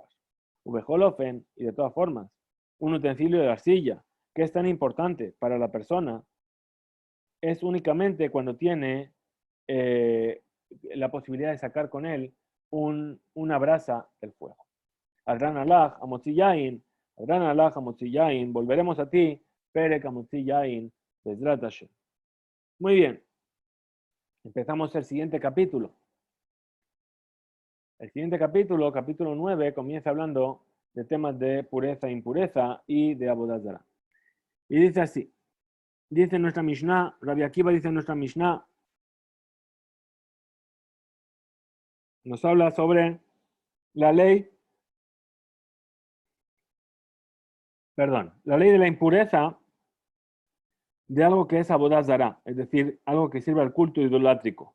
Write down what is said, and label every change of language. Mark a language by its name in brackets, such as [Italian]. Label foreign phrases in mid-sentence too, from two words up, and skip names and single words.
[Spanish] Ubejolofen, y de todas formas, un utensilio de arcilla que es tan importante para la persona, es únicamente cuando tiene la posibilidad de sacar con él una brasa del fuego. [Hebrew] הדרן עלך, המוציא יין, הדרן עלך, המוציא יין, [Spanish] volveremos a ti, [Hebrew] פרק המוציא יין, בעזרת השם. [Spanish] Muy bien, empezamos el siguiente capítulo. El siguiente capítulo, capítulo 9, comienza hablando de temas de pureza e impureza y de [Hebrew] עבודת זרה. [Spanish] Y dice así, dice nuestra Mishnah, Rabbi Akiva dice nuestra Mishnah, nos habla sobre la ley, la ley de la impureza de algo que es [Hebrew] עבודת זרה, [Spanish] es decir, algo que sirve al culto idolátrico.